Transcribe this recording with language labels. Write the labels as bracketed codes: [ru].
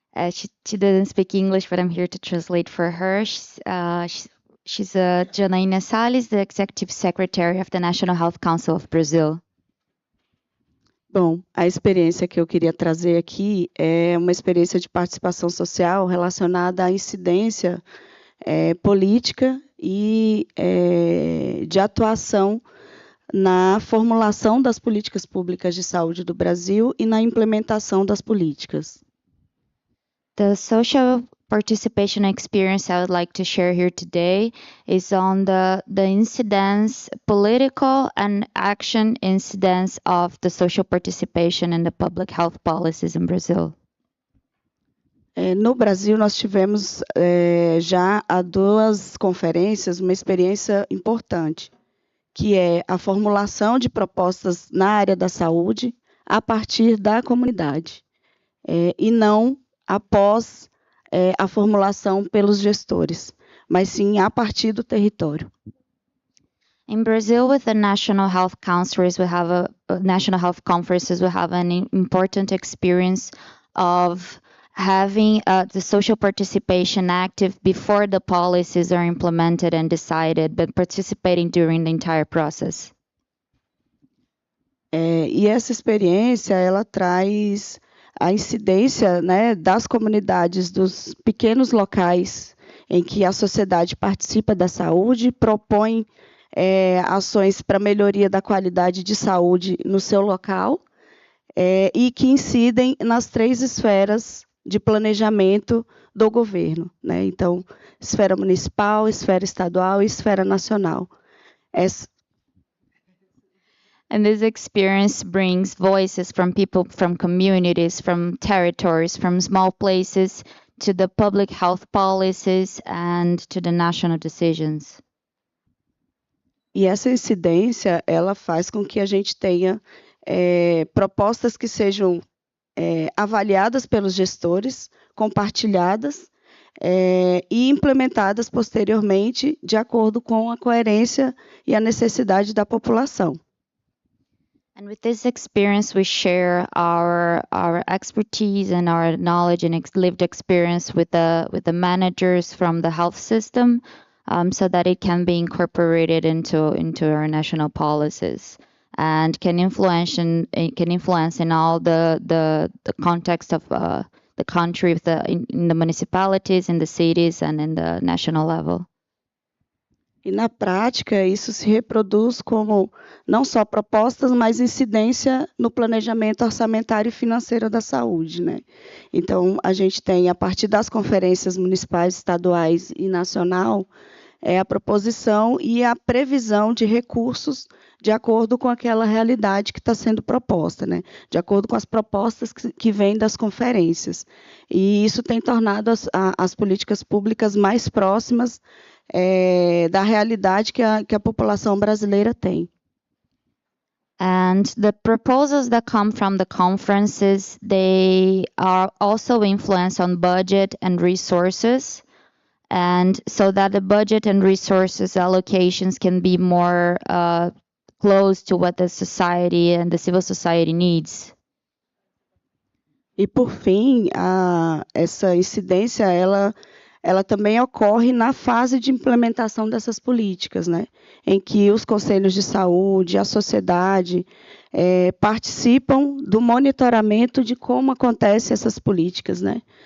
[en] She didn't speak English, but I'm here to translate for her. She's Janaína Salles, the Executive Secretary of the National Health Council of Brazil. [pt] Bom, a experiência que eu queria trazer aqui é uma experiência de participação social relacionada à incidência política e de atuação na formulação das políticas públicas de saúde do Brasil e na implementação das políticas. [en] The social participation experience I would like to share here today is on the incidence, political and action incidence of the social participation in the public health policies in Brazil. [pt] No Brasil, nós tivemos já há 2 conferências uma experiência importante, que é a formulação de propostas na área da saúde a partir da comunidade, e não após a formulação pelos gestores, mas sim a partir do território. [en] In Brazil, with the National Health Councils, we have National Health Conferences, we have an important experience of having the social participation active before the policies are implemented and decided, but participating during the entire process. [pt] E essa experiência, ela traz a incidência, né, das comunidades, dos pequenos locais em que a sociedade participa da saúde, propõe ações para melhoria da qualidade de saúde no seu local, e que incidem nas 3 esferas de planejamento do governo, né? Então, esfera municipal, esfera estadual e esfera nacional. [en] And this experience brings voices from people, from communities, from territories, from small places to the public health policies and to the national decisions. [pt] E essa incidência, ela faz com que a gente tenha propostas que sejam avaliadas pelos gestores, compartilhadas e implementadas posteriormente de acordo com a coerência e a necessidade da população. [en] And with this experience, we share our expertise and our knowledge and lived experience with the managers from the health system, so that it can be incorporated into our national policies and can influence in all the context of the country, in the municipalities, in the cities, and in the national level. [pt] E na prática, isso se reproduz como não só propostas, mas incidência no planejamento orçamentário e financeiro da saúde, né? Então, a gente tem, a partir das conferências municipais, estaduais e nacional, a proposição e a previsão de recursos de acordo com aquela realidade que está sendo proposta, né? De acordo com as propostas que vêm das conferências. E isso tem tornado as políticas públicas mais próximas da realidade que a população brasileira tem. [en] And the proposals that come from the conferences, they are also influenced on budget and resources, and so that the budget and resources allocations can be more close to what the society and the civil society needs. [pt] E por fim, essa incidência, ela também ocorre na fase de implementação dessas políticas, né? Em que os conselhos de saúde, a sociedade participam do monitoramento de como acontecem essas políticas, né?